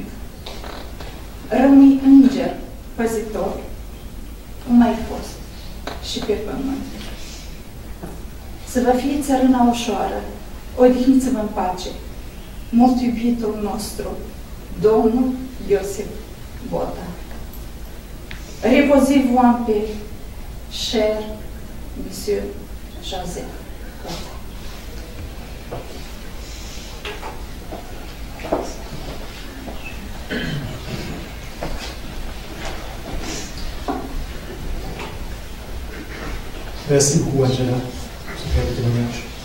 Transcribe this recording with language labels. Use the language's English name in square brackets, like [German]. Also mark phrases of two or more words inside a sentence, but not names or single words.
[Romanian] Rămâi înger păzitor, cum ai fost și pe pământ. Să vă fie țărâna ușoară, odihniți-vă în pace, mult iubitul nostru, Domnul Iosif Botta. [French] Reposez-vous en paix, cher Monsieur Joseph Botta. Merci beaucoup, Angela, pour ce bel témoignage.